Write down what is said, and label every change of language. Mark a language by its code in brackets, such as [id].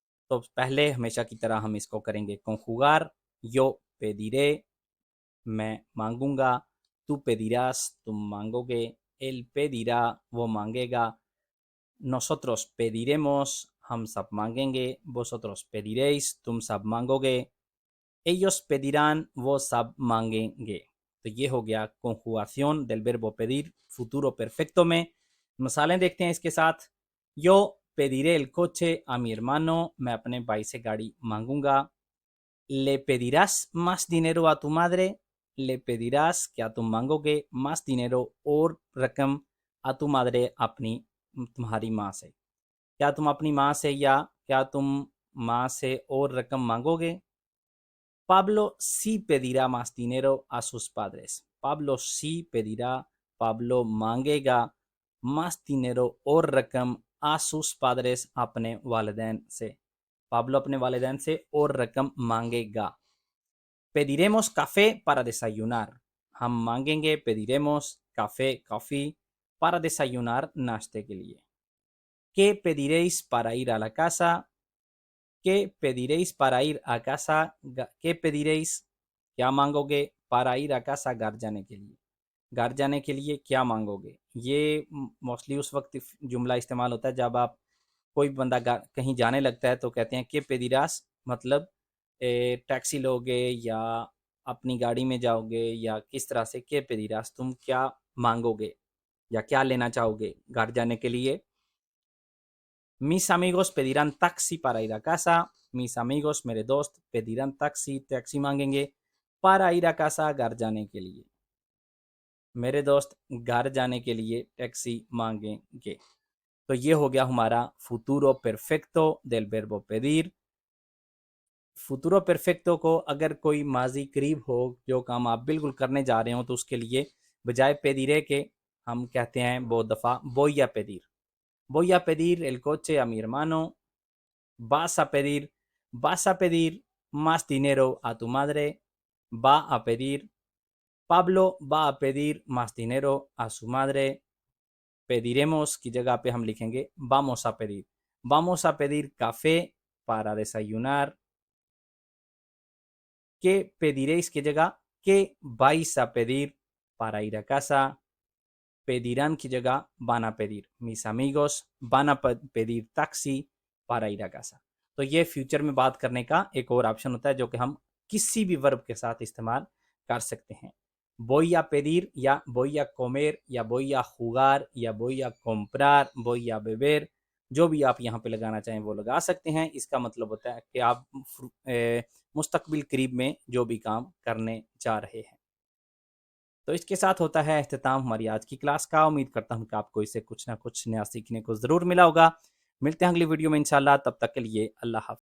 [hi] तो पहले हमेशा की तरह हम इसको करेंगे conjugar, [es] yo pediré, [hi] मैं मांगूंगा, [es] tú pedirás, [hi] तुम मांगोगे, [es] él pedirá, [hi] वो मांगेगा, [es] nosotros pediremos, [hi] हम सब मांगेंगे, [es] vosotros pediréis, [hi] तुम सब मांगोगे, [es] ellos pedirán, [hi] वो सब मांगेंगे। तो ये हो गया [es] conjugación del verbo pedir futuro perfecto [hi] में। मिसालें देखते हैं इसके साथ। [es] yo pediré el coche a mi hermano, [hi] मैं अपने भाई से गाड़ी मांगूंगा। [es] le pedirás más dinero a tu madre, le pedirás [hi] क्या तुम मांगोगे, [es] más dinero [hi] और रकम, [es] a tu madre [hi] अपनी तुम्हारी माँ से, क्या तुम अपनी माँ से या क्या तुम माँ से और रकम मांगोगे। [es] Pablo sí pedirá más dinero a sus padres, Pablo sí pedirá, Pablo मांगेगा, más dinero [hi] और रकम [es] a sus padres [hi] अपने वालिदैन से, पाब्लो अपने वालिदैन से और रकम मांगेगा। [es] pediremos café para desayunar, [hi] हम मांगेंगे, [es] pediremos café कॉफ़ी, para desayunar [hi] नाश्ते के लिए। [es] ¿Qué pediréis para ir a la casa? ¿Qué pediréis para ir a casa? ¿Qué pediréis? [hi] क्या मांगोगे? [es] para ir a casa [hi] घर जाने के लिए, घर जाने के लिए क्या मांगोगे। ये मोस्टली उस वक्त जुमला इस्तेमाल होता है जब आप कोई बंदा कहीं जाने लगता है तो कहते हैं कि पेदिरास, मतलब टैक्सी लोगे या अपनी गाड़ी में जाओगे या किस तरह से, के पेदिरास तुम क्या मांगोगे या क्या लेना चाहोगे घर जाने के लिए। [es] mis amigos pedirán taxi para ir a casa, mis amigos [hi] मेरे दोस्त [es] pedirán taxi, [hi] टैक्सी मांगेंगे, [es] para ir a casa [hi] घर जाने के लिए, मेरे दोस्त घर जाने के लिए टैक्सी मांगेंगे। तो ये हो गया हमारा futuro perfecto del verbo pedir। [es] futuro perfecto को अगर कोई माजी करीब हो, जो काम आप बिल्कुल करने जा रहे हो, [hi] तो उसके लिए बजाय पेदिरे के हम कहते हैं बहुत दफ़ा [es] voy a pedir, voy a pedir el coche a mi hermano, vas a pedir más dinero a tu madre, va a pedir, Pablo va a pedir más dinero a su madre, pediremos [hi] की जगह पे हम लिखेंगे [es] vamos a pedir café para desayunar, ¿qué pediréis [hi] की जगह [es] qué vais a pedir para ir a casa, pedirán की जगह van a pedir, mis amigos van a pedir taxi para ir a casa। [hi] तो ये फ्यूचर में बात करने का एक और ऑप्शन होता है जो कि हम किसी भी वर्ब के साथ इस्तेमाल कर सकते हैं। [es] voy a pedir या voy a comer या voy a jugar या voy a comprar, voy a beber, [hi] जो भी आप यहाँ पे लगाना चाहें वो लगा सकते हैं। इसका मतलब होता है कि आप मुस्तकबिल करीब में जो भी काम करने जा रहे हैं। तो इसके साथ होता है अख्ताम हमारी आज की क्लास का। उम्मीद करता हूँ कि आपको इससे कुछ ना कुछ नया सीखने को ज़रूर मिला होगा। मिलते हैं अगली वीडियो में इंशाल्लाह, तब तक के लिए अल्लाह हाफ़िज़।